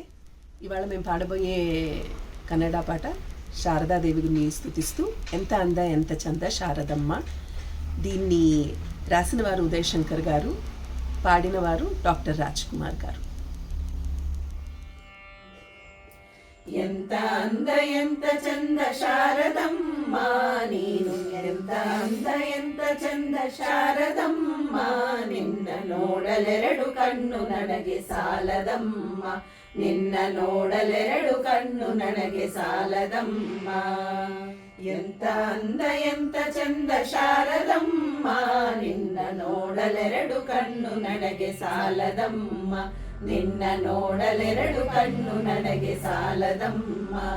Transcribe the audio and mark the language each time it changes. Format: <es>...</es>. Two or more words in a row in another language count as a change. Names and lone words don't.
<te>ఇవాళ మేము పాడబోయే కన్నడ పాట శారదాదేవిని స్తుతిస్తూ ఎంత అంద ఎంత చంద శారదమ్మ. దీన్ని రాసిన వారు ఉదయ్ శంకర్ గారు, పాడిన వారు డాక్టర్ రాజ్ కుమార్ గారు.</te> <kn>ಎಂತ ಅಂದ ಎಂತ ಚಂದ ಶಾರದಮ್ಮ ನೀನು, ಎಂತ ಅಂದ ಎಂತ ಚಂದ ಶಾರದಮ್ಮ, ನಿನ್ನ ನೋಡಲೆರಡು ಕಣ್ಣು ನನಗೆ ಸಾಲದಮ್ಮ, ನಿನ್ನ ನೋಡಲೆರಡು ಕಣ್ಣು ನನಗೆ ಸಾಲದಮ್ಮ. ಎಂತ ಅಂದ ಎಂತ ಚಂದ ಶಾರದಮ್ಮ, ನಿನ್ನ ನೋಡಲೆರಡು ಕಣ್ಣು ನನಗೆ ಸಾಲದಮ್ಮ, ನಿನ್ನ ನೋಡಲೆರಡು ಕಣ್ಣು ನನಗೆ ಸಾಲದಮ್ಮ.</kn>